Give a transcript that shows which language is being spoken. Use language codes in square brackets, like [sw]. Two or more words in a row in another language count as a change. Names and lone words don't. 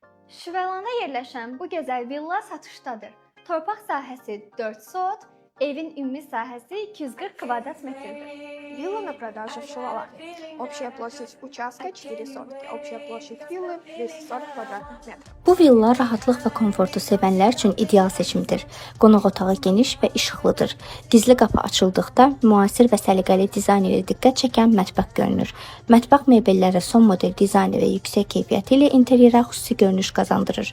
[az] Şüvəlanda yerləşən bu gözəl villa satışdadır. Torpaq sahəsi 4 sot, evin ümumi sahəsi 240 kvadrat metrdir. [ru] Вилла на продажу в Шувалане. Общая площадь участка 4 сотки. Общая площадь виллы 240 квадратных метров. [az] Bu villa rahatlıq və komfortu sevənlər üçün ideal seçimdir. Qonaq otağı geniş və işıqlıdır. Gizli qapı açıldıqda müasir və səliqəli dizayn ilə diqqət çəkən mətbəx görünür. Mətbəx mebelləri son model dizaynı və yüksək keyfiyyəti ilə interyera xüsusi görünüş qazandırır.